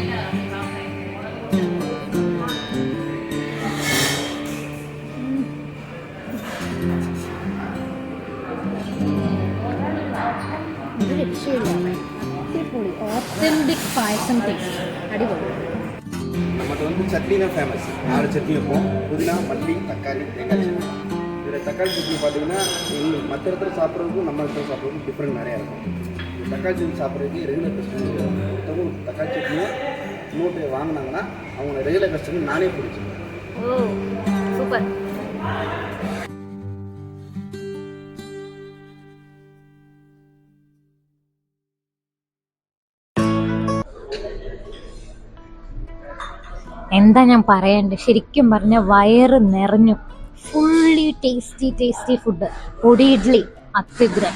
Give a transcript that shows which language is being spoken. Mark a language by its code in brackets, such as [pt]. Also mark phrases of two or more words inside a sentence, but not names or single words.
[ml] ഒരു രക്ഷയില്ല, അടിപൊളി ഓത്തന്റിക് പായസം ടേസ്റ്റ്, അടിപൊളി. [ta] நமக்கு வந்து சட்னி தான் ஃபேமஸ். 4 சட்னி வைப்போம், புதினா, மல்லி, தக்காளி, தேங்காய் சட்னி. இதில் தக்காளி சட்னி பார்த்தீங்கன்னா மற்ற இடத்துல சாப்பிட்றதுக்கும் நம்ம இடத்துல சாப்பிட்றதுக்கும் டிஃப்ரெண்ட் நிறையா இருக்கும். இந்த தக்காளி சட்னி சாப்பிட்றதுக்கு [en] regular customer [ta] மொத்தமும் தக்காளி சட்னியை இன்னொரு வாங்கினாங்கன்னா அவங்க [en] regular customer [ta] நானே பிடிச்சிருக்கேன். ஓ சூப்பர். [ml] എന്താ ഞാൻ പറയണ്ടേ, ശരിക്കും പറഞ്ഞ വയറ് നിറഞ്ഞു. [en] fully tasty food. [ml] പൊടി ഇഡ്ലി അത്യുഗ്രൻ.